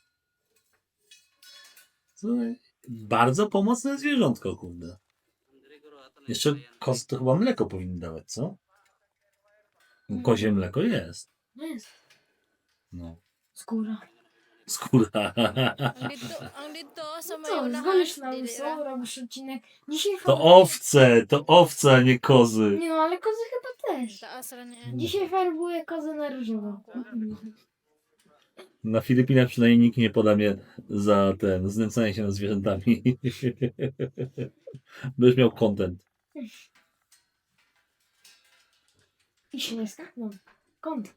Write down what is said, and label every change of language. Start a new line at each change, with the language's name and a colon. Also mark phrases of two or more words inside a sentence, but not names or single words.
Polish: Słuchaj, bardzo pomocne zwierzątko, kurde. Jeszcze kozy to chyba mleko powinny dawać, co? Kozie mleko jest. No jest. No. Skóra. Skóra.
Filipino: Ang dito sa
Polish: Co, mayo zgonisz na łyso, robisz odcinek. Dzisiaj To owce, a nie kozy. Nie no, ale kozy chyba też.
Cebuano: Taas ra ni.
Polish: Dzisiaj farbuję kozę na różowo. Na Filipinach przynajmniej nikt nie poda mnie za znęcanie się nad zwierzętami. Będziesz miał content. I śnieżka? No. Kąt.